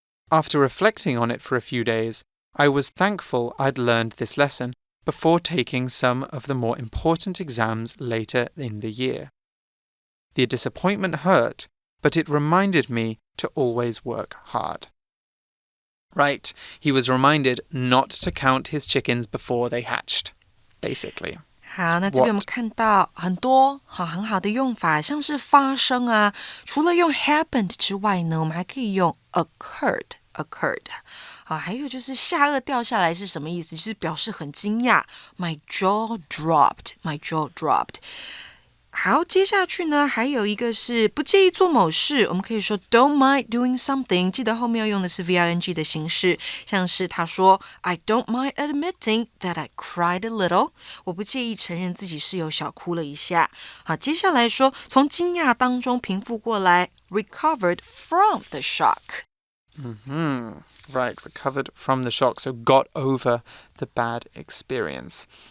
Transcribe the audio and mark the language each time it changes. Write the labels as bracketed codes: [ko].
[en] After reflecting on it for a few days, I was thankful I'd learned this lesson before taking some of the more important exams later in the year. The disappointment hurt, but it reminded me to always work hard. Right, he was reminded not to count his chickens before they hatched, basically. [zh] 好，那这边我们看到很多很好的用法，像是发生除了用 happened 之外呢，我们还可以用occurred。好，还有就是下颚掉下来是什么意思？就是表示很惊讶。 [en] My jaw dropped. My jaw dropped. [zh] 好，接下去呢，还有一个是不介意做某事，我们可以说 [en] don't mind doing something， [zh] 记得后面要用的是 VING 的形式，像是他说 [en] I don't mind admitting that I cried a little， [zh] 我不介意承认自己是有小哭了一下。好，接下来说从惊讶当中平复过来 [en] recovered from the shock。 Right, recovered from the shock, so got over the bad experience.